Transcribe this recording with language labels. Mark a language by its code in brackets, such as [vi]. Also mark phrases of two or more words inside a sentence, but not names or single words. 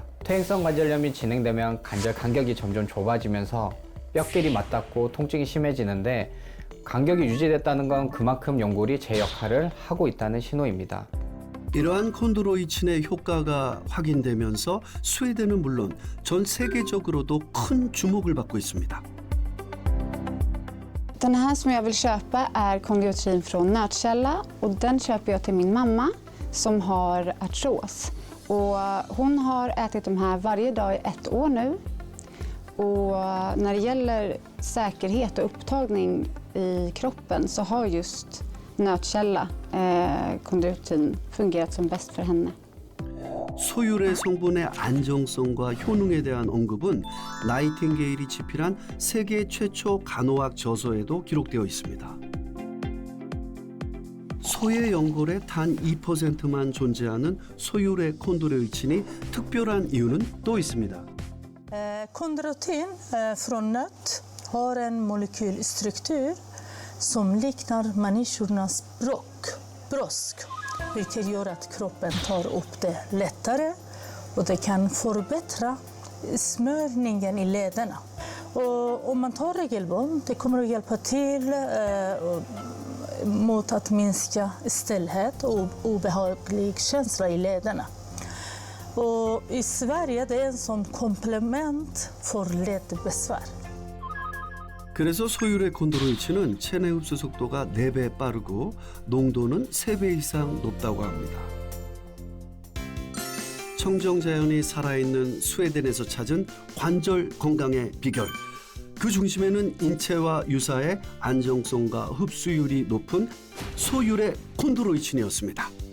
[ko] 퇴행성 관절염이 진행되면 관절 간격이 점점 좁아지면서 뼈끼리 맞닿고 통증이 심해지는데 간격이 유지됐다는 건 그만큼 연골이 제 역할을 하고 있다는 신호입니다. 이러한 콘드로이친의 효과가 확인되면서 스웨덴은 물론 전 세계적으로도 큰 주목을 받고 있습니다. [sv] Den här som jag vill köpa är kondrotrin från Nötkälla och den köper jag till min mamma som har artros. Och hon har ätit de här varje dag i 1 år nu. Och när det gäller säkerhet och upptagning i kroppen så har just Nötkälla kondrotrin fungerat som bäst för henne. [ko] 소율의 성분의 안정성과 효능에 대한 언급은 나이팅게일이 집필한 세계 최초 간호학 저서에도 기록되어 있습니다. 소의 연골에 단 2%만 존재하는 소율의 콘드로이친이 특별한 이유는 또 있습니다. [sv] Kondroitin från nöt har en molekylstruktur som liknar människornas brosk, vilket gör att kroppen tar upp det lättare och det kan förbättra smörjningen i lederna. Och om man tar regelbundet, det kommer att hjälpa till mot att minska stelhet och obehaglig känsla i lederna. Och i Sverige det är en sån komplement för ledbesvär. [ko] 그래서 소율의 콘드로이친은 체내 흡수 속도가 4배 빠르고 농도는 3배 이상 높다고 합니다. 청정자연이 살아있는 스웨덴에서 찾은 관절 건강의 비결. 그 중심에는 인체와 유사의 안정성과 흡수율이 높은 소율의 콘드로이친이었습니다.